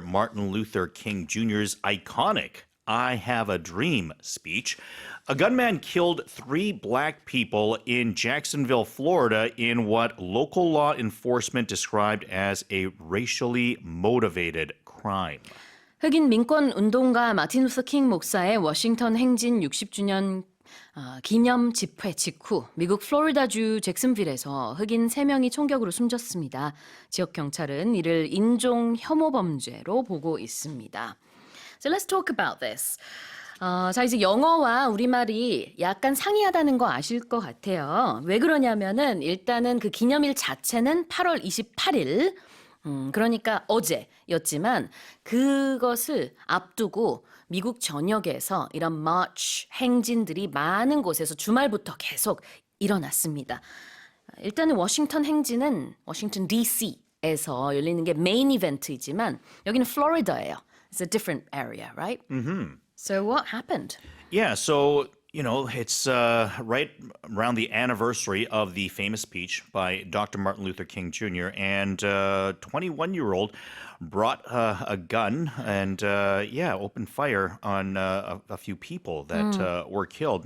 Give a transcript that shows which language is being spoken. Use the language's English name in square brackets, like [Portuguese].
[English] Martin Luther King Jr.'s iconic I Have a Dream speech, a gunman killed 3 black people in Jacksonville, Florida, in what local law enforcement described as a racially motivated crime. [Korean] 흑인 민권 운동가 마틴 루터 킹 목사의 워싱턴 행진 60주년 기념 집회 직후 미국 플로리다주 잭슨빌에서 흑인 3명이 총격으로 숨졌습니다. 지역 경찰은 이를 인종 혐오 범죄로 보고 있습니다. [English] So let's talk about this. [Korean] 자, 이제 영어와 우리말이 약간 상이하다는 거 아실 것 같아요. 왜 그러냐면은 일단은 그 기념일 자체는 8월 28일, 그러니까 어제였지만 그것을 앞두고 미국 전역에서 이런 마치 행진들이 많은 곳에서 주말부터 계속 일어났습니다. 일단은 워싱턴 행진은 워싱턴 DC에서 열리는 게 메인 이벤트이지만 여기는 플로리다예요. [English] It's a different area, right? Mm-hmm. So what happened? Yeah, so, it's right around the anniversary of the famous speech by Dr. Martin Luther King Jr., and a 21-year-old brought a gun and, opened fire on a few people that were killed.